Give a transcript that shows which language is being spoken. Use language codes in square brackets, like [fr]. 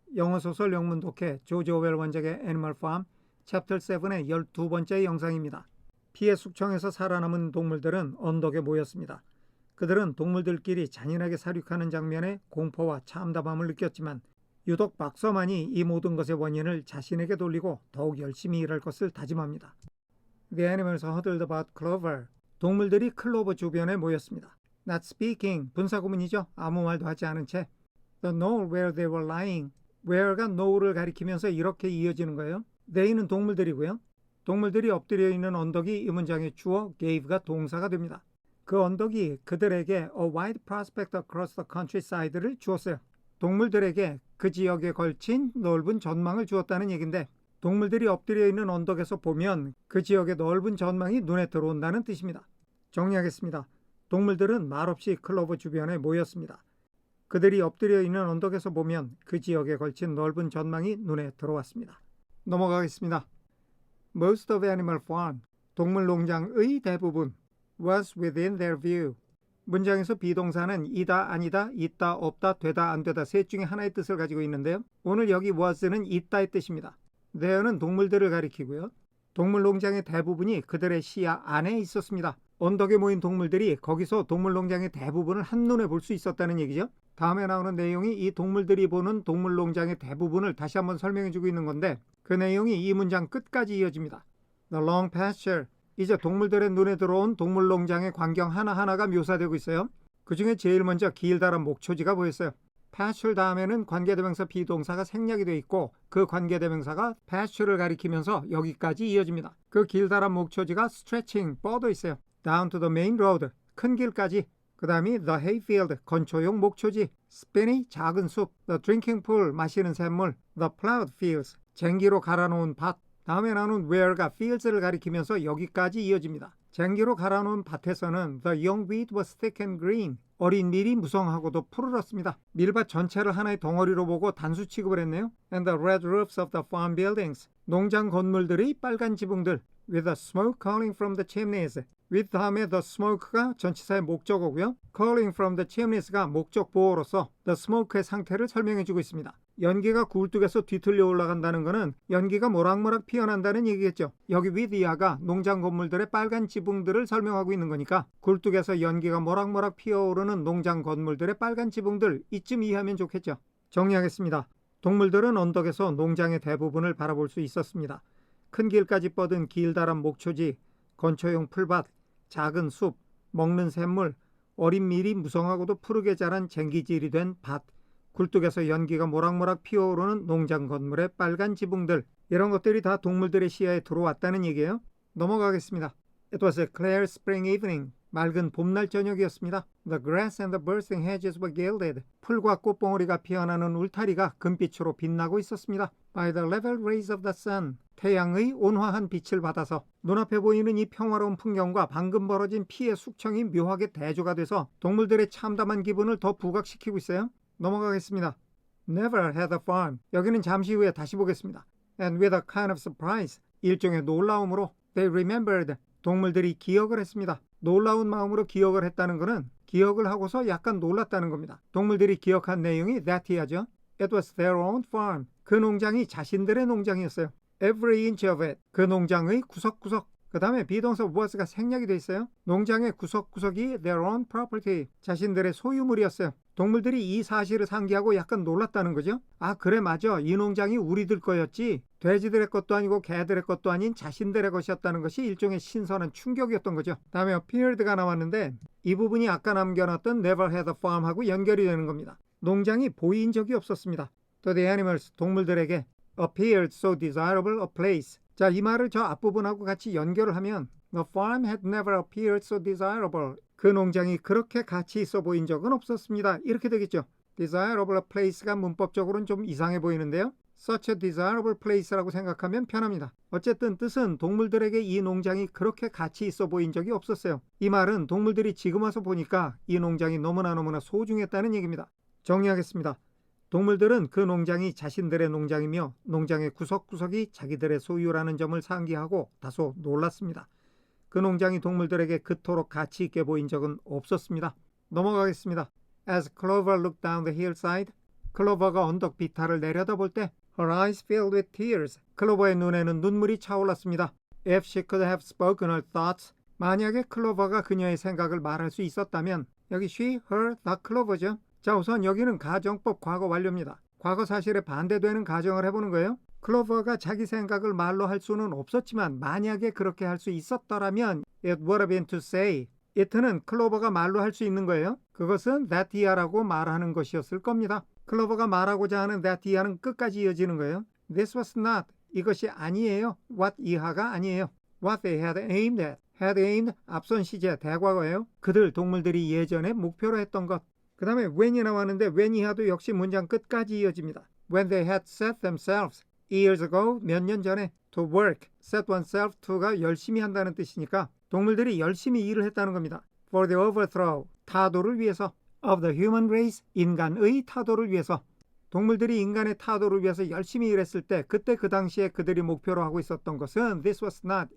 [ko] 영어소설 영문 독해 조지 오웰 원작의 애니멀 팜 챕터 7의 12번째 영상입니다. 피해 숙청에서 살아남은 동물들은 언덕에 모였습니다. 그들은 동물들끼리 잔인하게 사륙하는 장면에 공포와 참담함을 느꼈지만 유독 박서만이 이 모든 것의 원인을 자신에게 돌리고 더욱 열심히 일할 것을 다짐합니다. [en] The animals huddled about Clover. [ko] 동물들이 클로버 주변에 모였습니다. [en] Not speaking, [ko] 분사구문이죠. 아무 말도 하지 않은 채. [en] The knoll where they were lying. [ko] where가 know를 가리키면서 이렇게 이어지는 거예요. they는 동물들이고요. 동물들이 엎드려 있는 언덕이 이 문장의 주어 gave가 동사가 됩니다. 그 언덕이 그들에게 [en] a wide prospect across the countryside를 [ko] 주었어요. 동물들에게 그 지역에 걸친 넓은 전망을 주었다는 얘기인데 동물들이 엎드려 있는 언덕에서 보면 그 지역의 넓은 전망이 눈에 들어온다는 뜻입니다. 정리하겠습니다. 동물들은 말없이 클로버 주변에 모였습니다. 그들이 엎드려 있는 언덕에서 보면 그 지역에 걸친 넓은 전망이 눈에 들어왔습니다. 넘어가겠습니다. [en] Most of Animal Farm, [ko] 동물농장의 대부분 [en] was within their view. [ko] 문장에서 비동사는 이다, 아니다, 있다, 없다, 되다, 안 되다 셋 중에 하나의 뜻을 가지고 있는데요. 오늘 여기 was는 있다의 뜻입니다. there는 동물들을 가리키고요. 동물농장의 대부분이 그들의 시야 안에 있었습니다. 언덕에 모인 동물들이 거기서 동물농장의 대부분을 한눈에 볼 수 있었다는 얘기죠. 다음에 나오는 내용이 이 동물들이 보는 동물농장의 대부분을 다시 한번 설명해주고 있는 건데 그 내용이 이 문장 끝까지 이어집니다. [en] The long pasture. [ko] 이제 동물들의 눈에 들어온 동물농장의 광경 하나하나가 묘사되고 있어요. 그 중에 제일 먼저 길다란 목초지가 보였어요. [en] pasture [ko] 다음에는 관계대명사 비동사가 생략이 되어 있고 그 관계대명사가 pasture를 가리키면서 여기까지 이어집니다. 그 길다란 목초지가 [en] stretching, [ko] 뻗어 있어요. [en] down to the main road, [ko] 큰 길까지. 그 다음이 [en] the hayfield, [ko] 건초용 목초지. [en] spinney, [ko] 작은 숲. [en] the drinking pool, [ko] 마시는 샘물. [en] the plowed fields, [ko] 쟁기로 갈아놓은 밭. 다음에 나오는 where가 fields를 가리키면서 여기까지 이어집니다. 쟁기로 갈아놓은 밭에서는 [en] the young wheat was thick and green. [ko] 어린 밀이 무성하고도 푸르렀습니다. 밀밭 전체를 하나의 덩어리로 보고 단수 취급을 했네요. [en] And the red roofs of the farm buildings. [ko] 농장 건물들의 빨간 지붕들. [en] With the smoke calling from the chimneys. with [ko] 다음에 [en] the smoke가 [ko] 전치사의 목적어고요. [en] calling from the chimneys가 [ko] 목적 보어로서 [en] the smoke의 [ko] 상태를 설명해주고 있습니다. 연기가 굴뚝에서 뒤틀려 올라간다는 것은 연기가 모락모락 피어난다는 얘기겠죠. 여기 with 이하가 농장 건물들의 빨간 지붕들을 설명하고 있는 거니까 굴뚝에서 연기가 모락모락 피어오르는 농장 건물들의 빨간 지붕들 이쯤 이해하면 좋겠죠. 정리하겠습니다. 동물들은 언덕에서 농장의 대부분을 바라볼 수 있었습니다. 큰 길까지 뻗은 길다란 목초지, 건초용 풀밭, 작은 숲, 먹는 샘물, 어린 밀이 무성하고도 푸르게 자란 쟁기질이 된 밭, 굴뚝에서 연기가 모락모락 피어오르는 농장 건물의 빨간 지붕들, 이런 것들이 다 동물들의 시야에 들어왔다는 얘기예요. 넘어가겠습니다. [en] It was a clear spring evening. [ko] 맑은 봄날 저녁이었습니다. [en] The grass and the bursting hedges were gilded. [ko] 풀과 꽃봉오리가 피어나는 울타리가 금빛으로 빛나고 있었습니다. [en] By the level rays of the sun. [ko] 태양의 온화한 빛을 받아서 눈앞에 보이는 이 평화로운 풍경과 방금 벌어진 피해 숙청이 묘하게 대조가 돼서 동물들의 참담한 기분을 더 부각시키고 있어요. 넘어가겠습니다. [en] Never had a farm. [ko] 여기는 잠시 후에 다시 보겠습니다. [en] And with a kind of surprise. [ko] 일종의 놀라움으로 [en] they remembered. [ko] 동물들이 기억을 했습니다. 놀라운 마음으로 기억을 했다는 것은 기억을 하고서 약간 놀랐다는 겁니다. 동물들이 기억한 내용이 that이하죠. [en] It was their own farm. [ko] 그 농장이 자신들의 농장이었어요. [en] Every inch of it. [ko] 그 농장의 구석구석. 그 다음에 비동사 was가 생략이 돼 있어요. 농장의 구석구석이 [en] their own property. [ko] 자신들의 소유물이었어요. 동물들이 이 사실을 상기하고 약간 놀랐다는 거죠. 아 그래 맞아. 이 농장이 우리들 거였지. 돼지들의 것도 아니고 개들의 것도 아닌 자신들의 것이었다는 것이 일종의 신선한 충격이었던 거죠. 다음에 appeared가 나왔는데 이 부분이 아까 남겨놨던 [en] never had a farm [ko] 하고 연결이 되는 겁니다. 농장이 보인 적이 없었습니다. [en] To the animals, [ko] 동물들에게 [en] appeared so desirable a place. [ko] 자, 이 말을 저 앞부분하고 같이 연결을 하면 [en] The farm had never appeared so desirable. [ko] 그 농장이 그렇게 가치 있어 보인 적은 없었습니다. 이렇게 되겠죠. desirable place가 문법적으로는 좀 이상해 보이는데요. such a desirable place라고 생각하면 편합니다. 어쨌든 뜻은 동물들에게 이 농장이 그렇게 가치 있어 보인 적이 없었어요. 이 말은 동물들이 지금 와서 보니까 이 농장이 너무나 소중했다는 얘기입니다. 정리하겠습니다. 동물들은 그 농장이 자신들의 농장이며 농장의 구석구석이 자기들의 소유라는 점을 상기하고 다소 놀랐습니다. 그 농장이 동물들에게 그토록 가치 있게 보인 적은 없었습니다. 넘어가겠습니다. [en] As Clover looked down the hillside, [ko] 클로버가 언덕 비탈을 내려다볼 때 [en] Her eyes filled with tears. [ko] 클로버의 눈에는 눈물이 차올랐습니다. [en] If she could have spoken her thoughts. [ko] 만약에 클로버가 그녀의 생각을 말할 수 있었다면 여기 she, her, 다 클로버죠. 자, 우선 여기는 가정법 과거 완료입니다. 과거 사실에 반대되는 가정을 해보는 거예요. 클로버가 자기 생각을 말로 할 수는 없었지만 만약에 그렇게 할 수 있었더라면 [en] it would have been to say. [ko] it는 클로버가 말로 할 수 있는 거예요. 그것은 that iha라고 말하는 것이었을 겁니다. 클로버가 말하고자 하는 that iha는 끝까지 이어지는 거예요. [en] This was not. [ko] 이것이 아니에요. what iha가 아니에요. [en] What they had aimed at. [ko] had aimed 앞선 시제 대과거예요. 그들 동물들이 예전에 목표로 했던 것. 그 다음에 when이 나왔는데 when iha도 역시 문장 끝까지 이어집니다. [en] When they had set themselves. years ago [ko] 몇 년 전에 [en] to work. [ko] set oneself to가 열심히 한다는 뜻이니까 동물들이 열심히 일을 했다는 겁니다. [en] For the overthrow. [ko] 타도를 위해서. [en] of the human race. [ko] 인간의 타도를 위해서. 동물들이 인간의 타도를 위해서 열심히 일했을 때 그때 그 당시에 그들이 목표로 하고 있었던 것은 [en] this was not.